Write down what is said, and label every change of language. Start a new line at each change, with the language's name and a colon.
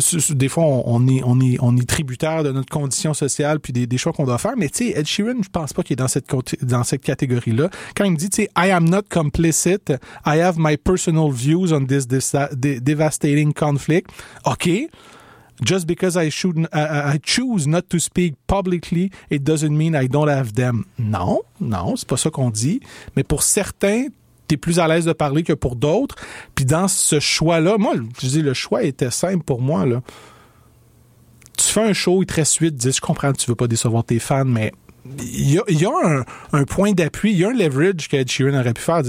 French: des fois, on est tributaire de notre condition sociale puis des choix qu'on doit faire. Mais tu sais, Ed Sheeran, je pense pas qu'il est dans cette catégorie-là. Quand il me dit, tu sais,
English: I am not complicit. I have my personal views on this devastating conflict. OK. Just because I choose not to speak publicly, it doesn't mean I don't have them.
French: Non, c'est pas ça qu'on dit. Mais pour certains, t'es plus à l'aise de parler que pour d'autres. Puis dans ce choix-là, moi, je dis, le choix était simple pour moi, là. Tu fais un show, il te reste 8-10. Je comprends que tu veux pas décevoir tes fans, mais il y a un point d'appui, il y a un leverage qu'Ed Sheeran aurait pu faire.